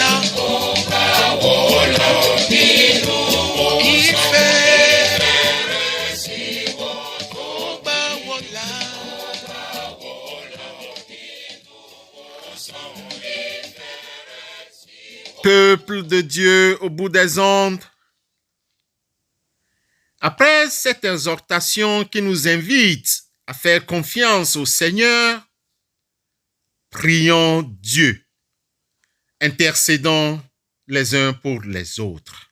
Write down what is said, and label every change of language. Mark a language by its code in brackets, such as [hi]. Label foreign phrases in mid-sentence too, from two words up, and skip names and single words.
[yo] Ó gbà wọ́ là nínú ìfẹ́ rẹ̀ sí wọ́ tó. Ó gbà wọ́ là nínú ìwòsàn ìfẹ́ rẹ̀ sí wọ́. [fr] Peuple de Dieu au bout des ondes, après cette exhortation qui nous invite à faire confiance au Seigneur, prions Dieu, intercédons les uns pour les autres.